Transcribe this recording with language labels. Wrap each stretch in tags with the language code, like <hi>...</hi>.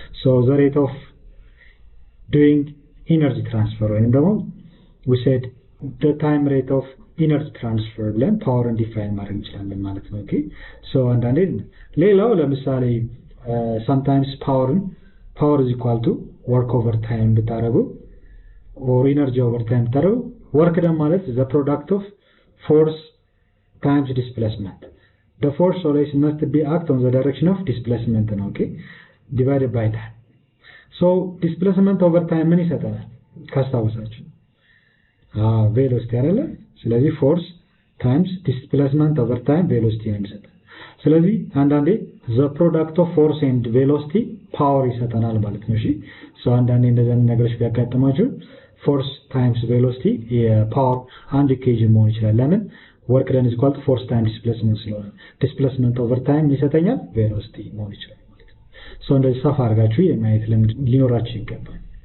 <en>So the rate of doing energy transfer and we said the time rate of energy transfer then power and define</en> <am>ማድረግ እንችላለን ማለት ነው።</am> <en>okay, so</en> <am>አንዳንዴ ሌላው ለምሳሌ</am> <en>sometimes power is equal to work over time</en> <am>ብታረጉ</am> <en>or energy over time ብታረጉ work done</en> <am>ማለት</am> <en>the product of force times displacement. The force always must be act on the direction of displacement, okay, divided by time. So displacement over time</en> <am>ምን ይሰጠናል? ካስታውሳችሁ velocity አይደለ?</am> <en>ስለዚህ force times displacement over time velocity</en> <am>ነው የሚሰጠን። ስለዚህ አንዳንዴ</am> <en>the product of force and velocity</en> <am>ፓወር ይሰጠናል ማለት ነው። እሺ ሶ አንዳንዴ እንደዚህ ነገሮች ቢያጋጥማችሁ ፎርስ ታይምስ ቬሎሲቲ የፓወር አንድ ኢኩዌሽን መሆን ይችላል። ለምን</am> <en>work done is equal to force times displacement</en> <am>ስለሆነ displacement over time ይሰጠኛል ቬሎሲቲ መሆን ይችላል ማለት ነው። ሶ እንደዚህ ሰፋ አድርጋችሁ የማየት ልምድ ሊኖራችሁ ይገባል።</am>